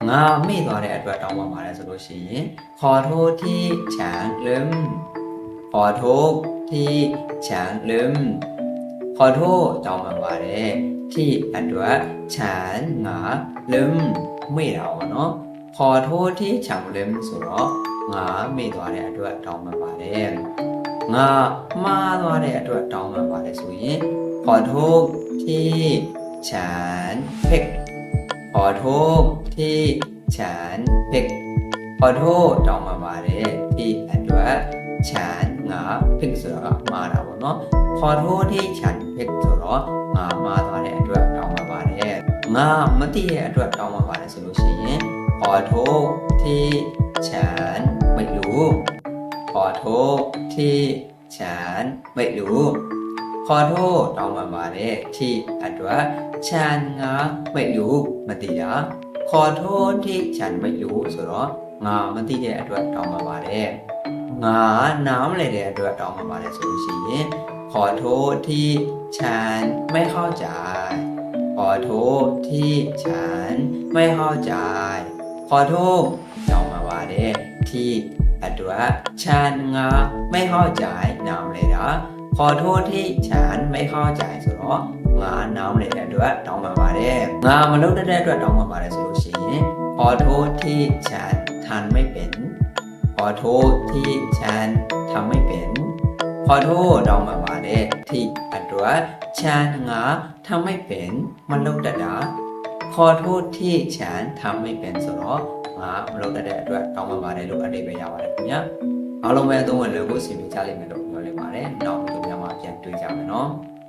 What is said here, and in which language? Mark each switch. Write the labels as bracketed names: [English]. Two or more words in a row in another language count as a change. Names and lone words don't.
[Burmese] ငါမေ့သွားတဲ့အတွက်တောင်းပန်ပါတယ်ဆိုလို့ရှိရင် [Thai] ขอโทษที่ฉันลืมขอโทษที่ฉันลืมขอโทษ [Burmese] တောင်းပန်ပါတယ်ที่အတွက်ฉันငါลืมမေ့တာပေါ့နော် [Thai] ขอโทษที่ฉันลืม [Burmese] ဆိုတော့ငါမေ့သွားတဲ့အတွက်တောင်းပန်ပါတယ်ငါမှားသွားတဲ့အတွက်တောင်းပန်ပါတယ်ဆိုရင် [Thai] ขอโทษที่ฉั นผิดขอโทษที่ฉันผิดขอโทษ [Burmese] တောင်းပန်ပါတယ်ที่အတွက်ฉันငါผิดဆိုတော့မှားတာပေါ့နော် [Thai] ขอโทษที่ฉันผิด [Burmese] ဆိုတော့ငါမှားသွားတဲ့အတွက်တောင်းပန်ပါတယ်ငါမသိတဲ့အတွက်တောင်းပန်ပါတယ်ဆိုလို့ရှိရင် [Thai] ขอโทษที่ ฉันไม่รู้ขอโทษที่ฉันไม่รู้ขอโทษ [Burmese] တောင်းပန်ပါတယ် [Thai] ที่အတွက်ฉันငါไม่รู้ [Burmese] မသိတာ [Thai] ขอโทษที่ฉันไม่รู้ [Burmese] ဆိုတော့ငါမသိတဲ့အတွက်တောင်းပ န်ပါတယ်ငါနားမလည်တဲ့အတွက်တောင်းပန်ပါတယ်ဆိုလို့ရှိရင် [Thai] ขอโทษที่ฉันไม่เข้าใจขอโทษที่ฉันไม่เข้าใจข อโทษ [Burmese] တောင်းပန်ပါတယ် [Thai] ที่အတွက်ฉันငါไม่เข้าใจ [Burmese] နားမလည်တာ [Thai] ขอโทษที่ฉันไม่เข้าใจ [Burmese] ဆိုတော့ငါနားမလည်တဲ့အတွက်တောင်းပန်ပါတယ်ငါမလုပ်တတ်တဲ့အတွက်တောင်းပန်ပါတယ်ဆိုလို့ရှိ ရင် [Thai] ขอโทษที่ฉันทำไม่เป็นขอโทษที่ฉันทำไม่เป็นขอโทษ [Burmese] တောင်းပန်ပါတယ်ที่အတွက်ฉันငါ [Thai] ทำไม่เป็น [Burmese] မလုပ်တတ်တာ [Thai] ขอโทษที่ฉันทำไม่เป็น [Burmese] ဆိုတော့ငါမလုပ်တတ်တဲ့အတွက်တောင်းပန်ပါတယ်လို့အဓိပ္ပာယ်ရပါတယ်ခင်ဗျာအားလုံးပဲအသုံးဝင်လို့ကိုအစီအစဉ်ချလိမ့်မယ်လို့ပြောလိုက်ပါတယ်နောက်ဗီဒီယိုမှာပြန်တွေ့ကြမယ်နော်